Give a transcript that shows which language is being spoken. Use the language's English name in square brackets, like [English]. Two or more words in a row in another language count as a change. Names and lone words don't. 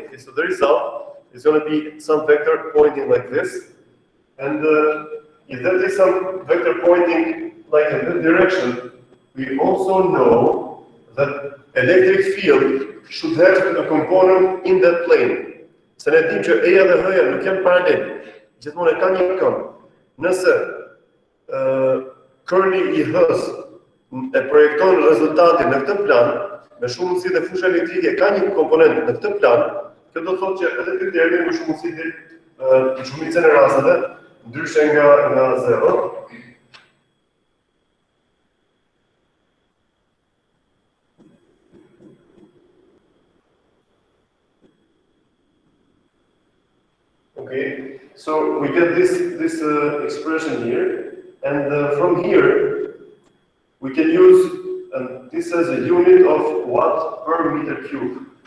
[English] Okay, so the result is going to be some vector pointing like this. And if there is some vector pointing like in this direction, we also know that electric field should have a component in that plane. [Albanian] Se ne dim që eja dhe h-ja nuk janë paralel, gjithmonë e ka një këmbë. Nëse curli I h-s e projekton rezultatin në këtë plan, me shumë mundësi dhe fusha elektrike ka një komponent në këtë plan, kjo do të thotë që edhe ky termi me shumë mundësi në shumicën e rasteve, ndryshe nga zero. [English] Okay, so we get this expression here, and from here we can use, and this as a unit of watt per meter cube.